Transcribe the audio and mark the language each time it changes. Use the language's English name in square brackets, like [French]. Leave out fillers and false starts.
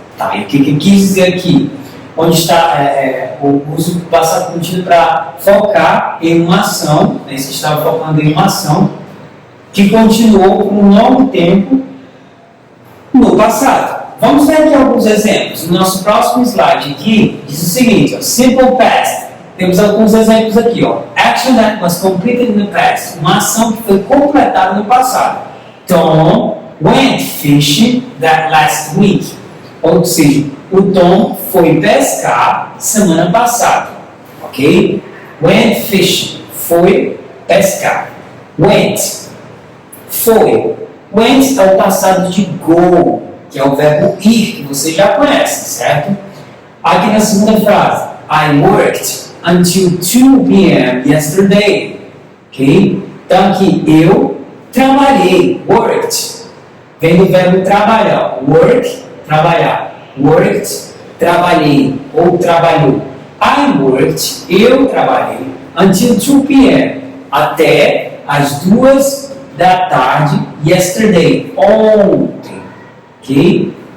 [Portuguese] Tá, e o que eu quis dizer aqui? Onde está o uso do passado contínuo para focar em uma ação, né, se estava focando em uma ação que continuou por um longo tempo no passado. Vamos ver aqui alguns exemplos. No nosso próximo slide aqui, diz o seguinte, ó, simple past. Temos alguns exemplos aqui, ó. [English] Action that was completed in the past. [Portuguese] Uma ação que foi completada no passado. [English] Tom went fishing that last week. [Portuguese] Ou seja, o Tom foi pescar semana passada. Ok? [English] Went fishing. [Portuguese] Foi pescar. [English] Went. [Portuguese] Foi. Went é o passado de go, que é o verbo ir, que você já conhece, certo? Aqui na segunda frase, [English] I worked until 2 p.m. yesterday. Ok? [Portuguese] Então aqui, eu trabalhei, worked, vem do verbo trabalhar, work, trabalhar, worked, trabalhei, ou trabalhou. [English] I worked, [Portuguese] eu trabalhei, [English] until 2 p.m., [Portuguese] até as 2 da tarde, [English] yesterday, [Portuguese] ontem, ok?